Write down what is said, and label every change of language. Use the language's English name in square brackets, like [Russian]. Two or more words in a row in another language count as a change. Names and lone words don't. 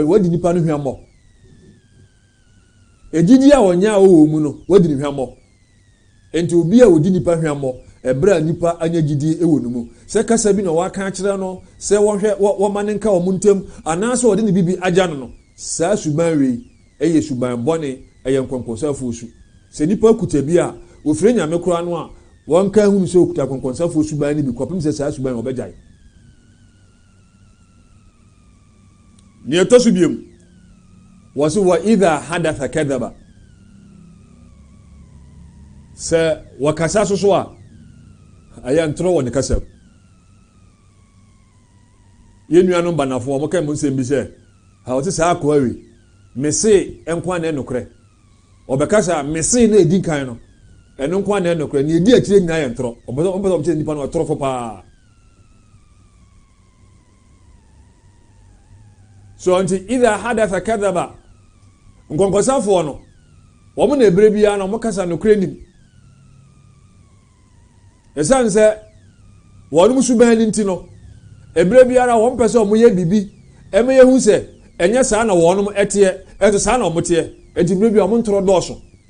[Akan] wadi nipa no hwammɔ ɛgyidi a wɔnyɛ a wɔwɔ mu no wadi ne hwammɔ enti obi a wɔdi nipa hwammɔ ɛberɛ a nipa anya gyidie ɛwɔ no mu sɛ kasa bi na wɔaka akyerɛ no sɛ wɔma ne nka wɔ ntam anaasɛ wɔde ne bibi agya no no saa suban wei ɛyɛ suban bɔne ɛyɛ nkɔnkɔnsafoɔ su sɛ nipa kuta bi a wɔfiri nyame koraa no a wɔnka hunu sɛ okuta nkɔnkɔnsafoɔ suban no bi kɔpem sɛ saa suban wɔbɛgyae nea ɛtɔ so biom wɔ so wɔ [Arabic] إذا حدث كذب [Akan] sɛ wɔkasa so a ayɛ ntorɔ wɔ ne kasa yɛn nuanom banafoɔ wɔka mu nsɛm bi sɛ ha wɔte saa akɔa wi mese nko na ɛnokorɛ ɔbɛkasa mese na ɛdi nkan no ɛno nko na ɛnokorɛ ne ɛdi akyire nyinaa yɛ ntorɔ ɔmpɛ sɛ ɔmkyerɛ nipa no ɔtorɔfo paa so nti [Arabic] إذا حدث كذب [Akan] nkɔnkɔsafoɔ no wɔn na ɛberɛ biara na wɔkasa nokorɛ nim ɛsiane sɛ wɔn mu suban no nti no ɛberɛ biara wɔn pɛ sɛ wɔyɛ biribi ɛmɛ yɛhu sɛ ɛnyɛ saa na wɔn ɛteɛ ɛnso saa na wɔn teɛ ɛnti berɛ biara wɔn ntorɔ dɔɔso